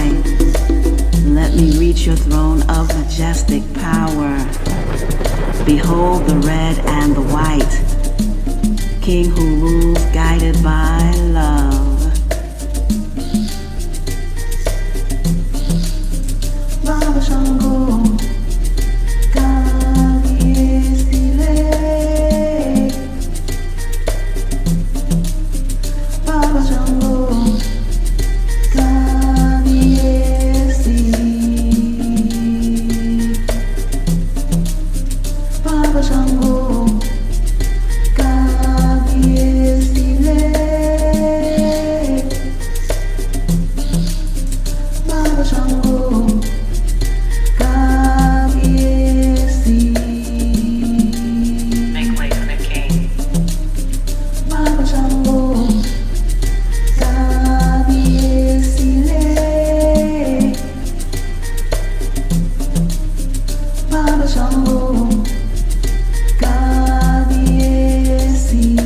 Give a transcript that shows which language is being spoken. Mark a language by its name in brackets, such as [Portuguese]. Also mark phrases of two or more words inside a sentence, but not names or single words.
[English] Let me reach your throne of majestic power. Behold the red and the white, king who rules guided by love. [Yoruba] Baba Shango, Kabiesile. Baba Shango, Kabiesi. Baba Shango, Kabiesile. Baba Shango, Kabiesi. [English] Make way for the king. [Yoruba] Baba Shango, Kabiesile. Baba Shango, Kabiesi.